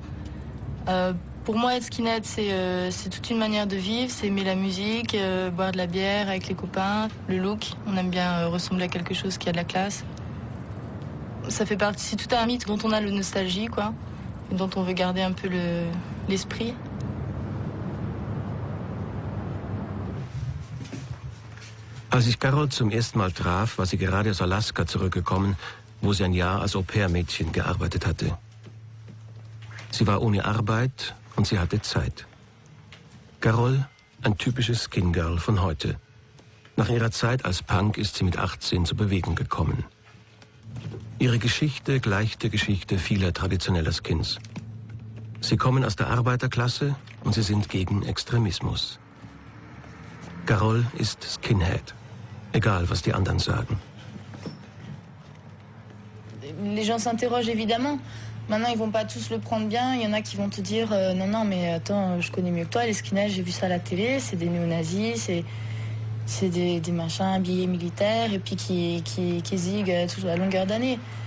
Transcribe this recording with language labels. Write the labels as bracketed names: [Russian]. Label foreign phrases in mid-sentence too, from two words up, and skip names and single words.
[French] Pour moi, être skinhead, c'est toute une manière de vivre. C'est aimer la musique, boire de la bière avec les copains, le look. On aime bien ressembler à quelque chose qui a de la classe. Ça fait partie, c'est tout un mythe dont on a le nostalgie, quoi, et dont on veut garder un peu l'esprit. [German] Als ich Carol zum ersten Mal traf, war sie gerade aus Alaska zurückgekommen, wo sie ein Jahr als Au-pair-Mädchen gearbeitet hatte. Sie war ohne Arbeit und sie hatte Zeit. Carol, ein typisches Skin-Girl von heute. Nach ihrer Zeit als Punk ist sie mit 18 zur Bewegung gekommen. Ihre Geschichte gleicht der Geschichte vieler traditioneller Skins. Sie kommen aus der Arbeiterklasse und sie sind gegen Extremismus. Carol ist Skinhead. Egal, was die anderen sagen. [French] Les gens s'interrogent évidemment. Maintenant, ils vont pas tous le prendre bien. Il y en a qui vont te dire non, mais attends, je connais mieux que toi, les skinheads, j'ai vu ça à la télé, c'est des néo-nazis, c'est des machins habillés militaires et puis qui ziguent à longueur d'année.